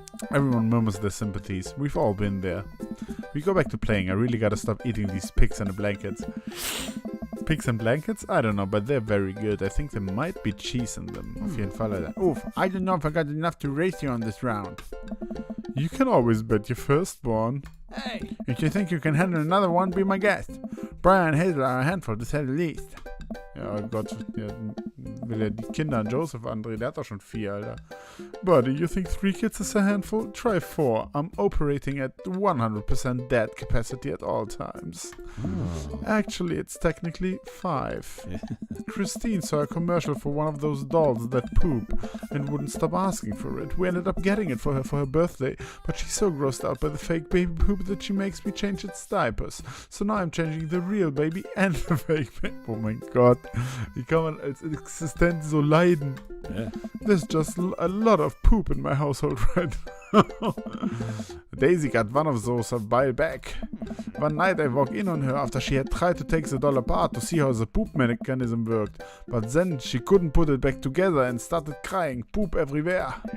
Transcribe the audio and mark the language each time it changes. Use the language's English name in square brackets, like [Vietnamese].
[English] Everyone murmurs their sympathies. We've all been there. We go back to playing. I really gotta stop eating these pigs and blankets. Pigs and blankets? I don't know, but they're very good. I think there might be cheese in them. [German] Auf jeden Fall, Alter. [English] Oof, I don't know if I got enough to race you on this round. You can always bet your firstborn. Hey. If you think you can handle another one, be my guest. Brian and Hazel are a handful, to say the least. [German] Ja, oh Gott, der will ja die Kinder an Joseph andrehen. Der hat doch schon 4, Alter. [English] Buddy, you think 3 kids is a handful? Try 4. I'm operating at 100% dead capacity at all times. Oh. Actually, it's technically 5. Christine saw a commercial for one of those dolls that poop and wouldn't stop asking for it. We ended up getting it for her birthday, but she's so grossed out by the fake baby poop that she makes me change its diapers. So now I'm changing the real baby and the fake baby. [German] Oh mein Gott, wie kann man als Existent so leiden? [English] Yeah. There's just a lot of poop in my household right now. Daisy got one of those a while back. One night I walk in on her after she had tried to take the doll apart to see how the poop mechanism worked. But then she couldn't put it back together and started crying. Poop everywhere.